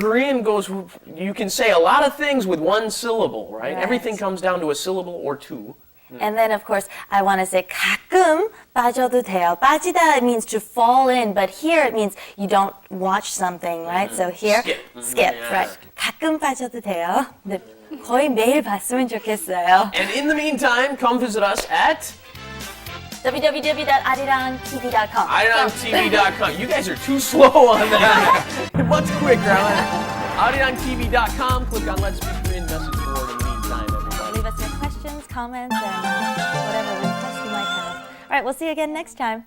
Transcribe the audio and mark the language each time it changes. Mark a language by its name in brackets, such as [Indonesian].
[English] Korean goes, you can say a lot of things with one syllable, right? Right. Everything comes down to a syllable or two. And then, of course, I want to say [Korean] 가끔 빠져도 돼요. [English] 빠지다, it means to fall in, but here it means you don't watch something, right? So here, skip, Yeah. right? [Korean] 가끔 빠져도 돼요. 근데 거의 매일 봤으면 좋겠어요. [English] And in the meantime, come visit us at www.arirangtv.com. IronTV.com. You guys are too slow on that. Much quicker. IronTV.com. Click on Let's Speak Korean message board in the meantime, everybody. Leave us your questions, comments, and whatever requests you might have. All right, we'll see you again next time.